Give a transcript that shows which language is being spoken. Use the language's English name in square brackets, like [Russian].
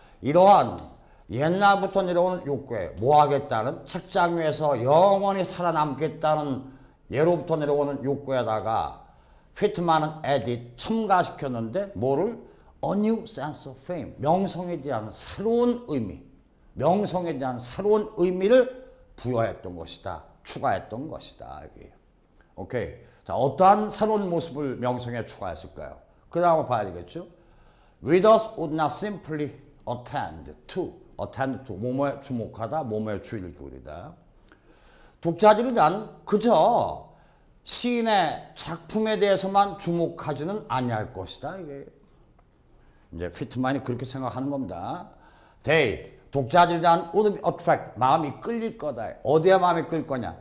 [Korean] 이러한 옛날부터 내려오는 욕구에 뭐 하겠다는 책장 위에서 영원히 살아남겠다는 예로부터 내려오는 욕구에다가 피트만은 edit 첨가시켰는데 뭐를? [English] A new sense of fame. [Korean] 명성에 대한 새로운 의미. 명성에 대한 새로운 의미를 부여했던 것이다. 추가했던 것이다. 이게. 오케이. 자, 어떠한 새로운 모습을 명성에 추가했을까요? 그 다음에 봐야 되겠죠? [English] Readers would not simply attend to. [Korean] 뭐뭐에 주목하다, 뭐뭐에 주의를 기울이다. 독자들이 그저 시인의 작품에 대해서만 주목하지는 아니할 것이다. 이게 이제 피트만이 그렇게 생각하는 겁니다. 독자들에 대한 would attract, 마음이 끌릴 거다. 어디에 마음이 끌릴 거냐?